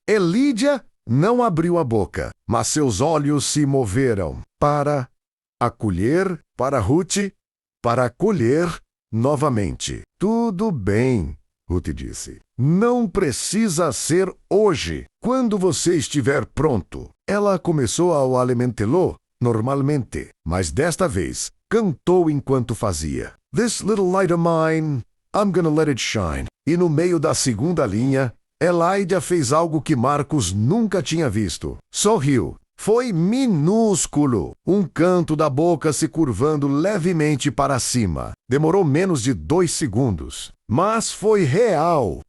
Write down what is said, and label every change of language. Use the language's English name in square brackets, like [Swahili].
[Portuguese] Elijah não abriu a boca, mas seus olhos se moveram para a colher, para Ruth, para colher novamente. Tudo bem, Ruth disse. Não precisa ser hoje. Quando você estiver pronto. Ela começou a alimentá-lo normalmente, mas desta vez cantou enquanto fazia. [English] This little light of mine, I'm gonna let it shine. [Portuguese] E no meio da segunda linha, Elijah fez algo que Marcos nunca tinha visto. Sorriu. Foi minúsculo. Um canto da boca se curvando levemente para cima. Demorou menos de 2 segundos. Mas foi real.